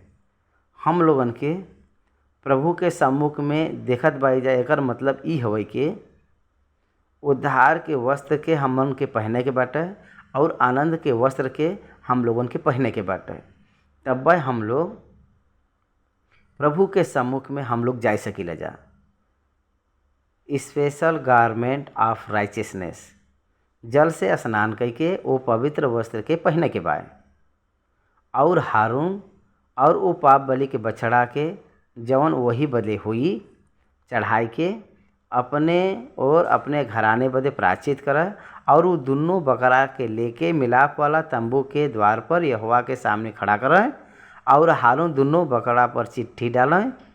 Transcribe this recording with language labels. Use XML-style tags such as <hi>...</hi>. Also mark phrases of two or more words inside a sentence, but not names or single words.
<bho>हम लोगन के प्रभु के सम्मुख में देखत बाई जाए, एकर मतलब ई हवे कि उद्धार के वस्त्र के हमन के पहने के बाटे और आनंद के वस्त्र के हम लोगन के पहने के बाटे। तब हम लोग प्रभु के सम्मुख में हम लोग जा सकीला जा।</bho> <en>special garment of righteousness,</en> <bho>जल से स्नान करके वो पवित्र वस्त्र के पहने के बाद और हारून और वो पाप बलि के बछड़ा के जवन वही बदे हुई चढ़ाई के अपने और अपने घराने बदे प्रायश्चित करे और वो दोनों बकरा के लेके मिलाप वाला तंबू के द्वार पर यहोवा के सामने खड़ा करें और हारून दोनों बकरा पर चिट्ठी डालें।</bho>